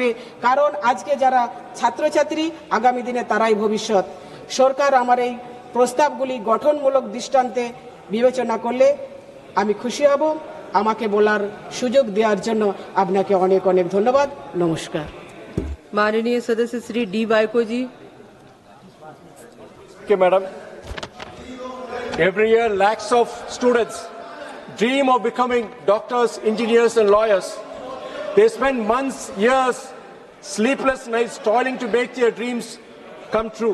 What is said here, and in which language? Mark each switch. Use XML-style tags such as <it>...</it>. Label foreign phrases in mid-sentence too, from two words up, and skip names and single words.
<bn>কারণ আজকে যারা ছাত্রছাত্রী, আগামী দিনে তারাই ভবিষ্যৎ। সরকার আমার এই প্রস্তাবগুলি গঠনমূলক দৃষ্টান্তে বিবেচনা করলে আমি খুশি হব। আমাকে বলার সুযোগ দেওয়ার জন্য আপনাকে অনেক অনেক ধন্যবাদ। নমস্কার।</bn> <hi>माननीय सदस्य श्री डी बायको जी।</hi> <en>Okay, madam. Every year, lakhs of students dream of becoming doctors, engineers, and lawyers. They spend months, years, sleepless nights toiling to make their dreams come true.</en>